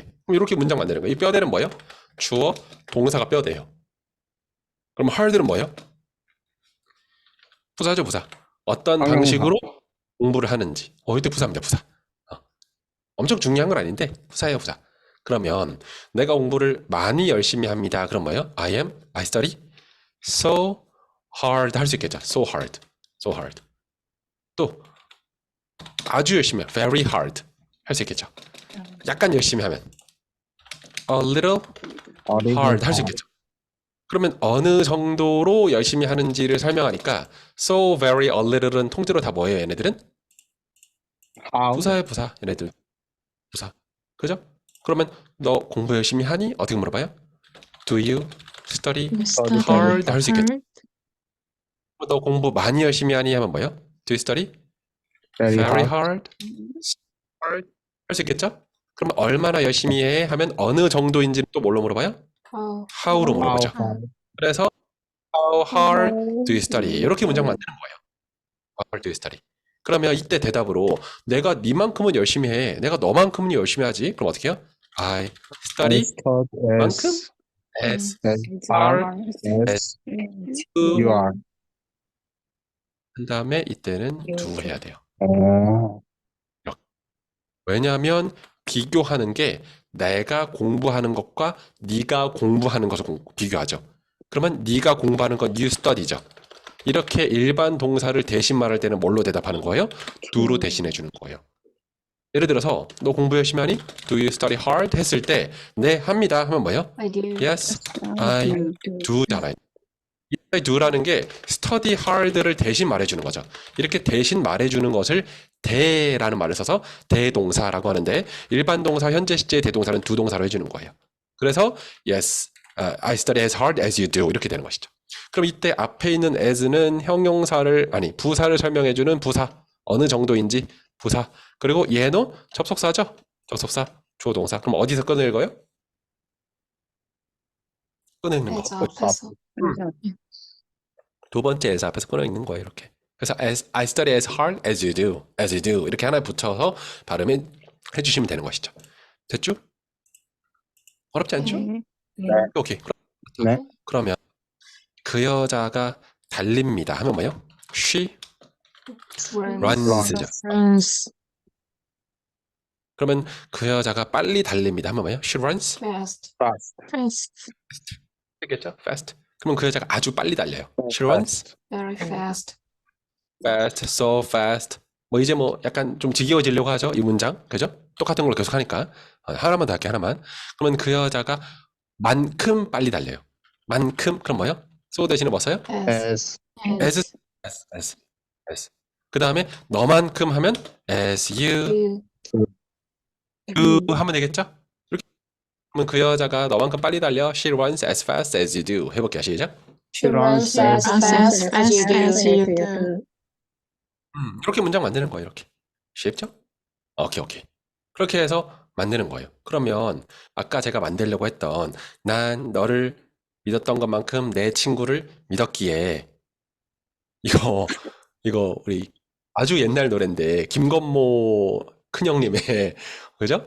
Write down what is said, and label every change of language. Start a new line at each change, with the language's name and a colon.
Korean: 그럼 이렇게 문장 만드는 거예요. 이 뼈대는 뭐예요? 주어, 동사가 뼈대예요. 그럼 hard는 뭐예요? 부사죠, 부사. 어떤 형용사. 방식으로 공부를 하는지. 이때 부사입니다, 부사. 엄청 중요한 건 아닌데 부사예요, 부사. 그러면 내가 공부를 많이 열심히 합니다. 그럼 뭐예요?
English: I study so hard
Korean: 할 수 있겠죠.
English: So hard.
Korean: 또 아주 열심히 해요.
English: Very hard
Korean: 할 수 있겠죠. 약간 열심히 하면
English: a little hard
Korean: 할 수 있겠죠. 그러면 어느 정도로 열심히 하는지를 설명하니까 so very a little은 통째로 다 뭐예요, 얘네들은?
English: How?
Korean: 부사예요, 부사. 얘네들 부사. 그죠? 그러면 너 공부 열심히 하니? 어떻게 물어봐요?
English: Do you study Study
Korean: hard? 할 수 있겠죠?
English: hard.
Korean: 너 공부 많이 열심히 하니? 하면 뭐예요?
English: Do you study Very very hard.
Korean: hard? 할 수 있겠죠? 그럼 얼마나 열심히 해? 하면 어느 정도인지 또 뭘로 물어봐요?
English: How.
Korean: how로
English: How
Korean: 물어보죠.
English: hard? 그래서 how hard do you study?
Korean: 이렇게 문장 만드는 거예요.
English: How hard do you study?
Korean: 그러면 이때 대답으로 내가 니만큼은 열심히 해. 내가 너만큼은 열심히 하지. 그럼 어떻게 해요?
English: I study
Korean: 만큼
English: as as hard as you you are.
Korean: 한 다음에 이때는 do 해야 돼요. 어. 왜냐하면 비교하는 게 내가 공부하는 것과 네가 공부하는 것을 비교하죠. 그러면 네가 공부하는 건 you study죠. 이렇게 일반 동사를 대신 말할 때는 뭘로 대답하는 거예요? do로 대신해 주는 거예요. 예를 들어서 너 공부 열심히 하니?
English: Do you study hard?
Korean: 했을 때 네, 합니다. 하면 뭐예요?
English: I do. Yes, I do잖아요.
Korean: 이 I do라는 게 study hard를 대신 말해주는 거죠. 이렇게 대신 말해주는 것을 대라는 말을 써서 대동사라고 하는데 일반 동사, 현재 시제의 대동사는 두 동사로 해주는 거예요.
English: 그래서 yes, I study as hard as you do
Korean: 이렇게 되는 것이죠. 그럼 이때 앞에 있는 as는 형용사를 아니 부사를 설명해주는 부사 어느 정도인지 부사 그리고 얘는 접속사죠. 접속사 주어 동사. 그럼 어디서 꺼내읽어요? 꺼내읽는 거. as 앞에서. 두 번째 as 앞에서 끊어있는 거예요, 이렇게.
English: 그래서 I study as hard as you do, as you do
Korean: 이렇게 하나 붙여서 발음해 주시면 되는 것이죠. 됐죠? 어렵지 않죠? 네. 오케이. 네. 그러면 그 여자가 달립니다. 하면 뭐예요?
English: She runs
Korean: 죠.
English: Runs
Korean: 그러면 그 여자가 빨리 달립니다. 하면 뭐예요?
English: She runs. fast. Fast. Fast.
Korean: 되겠죠?
English: Fast.
Korean: 그러면 그 여자가 아주 빨리 달려요.
English: She runs Very fast. fast, so fast.
Korean: 뭐 이제 뭐 약간 좀 지겨워지려고 하죠. 이 문장. 그죠? 똑같은 걸 계속 하니까. 하나만 더 할게요. 하나만. 그러면 그 여자가 만큼 빨리 달려요. 만큼. 그럼 뭐예요? so 대신에 뭐 써요?
English: As as.
Korean: 그 다음에 너만큼 하면
English: as you You.
Korean: 하면 되겠죠? 이렇게. 그러면 그 여자가 너만큼 빨리 달려.
English: She runs as fast as you do.
Korean: 해볼게요. 시작.
English: She runs as fast as you do.
Korean: 이렇게 문장 만드는 거예요. 이렇게. 쉽죠? 오케이. 그렇게 해서 만드는 거예요. 그러면 아까 제가 만들려고 했던 난 너를 믿었던 것만큼 내 친구를 믿었기에 이거 우리 아주 옛날 노래인데 김건모 큰형님의 그죠?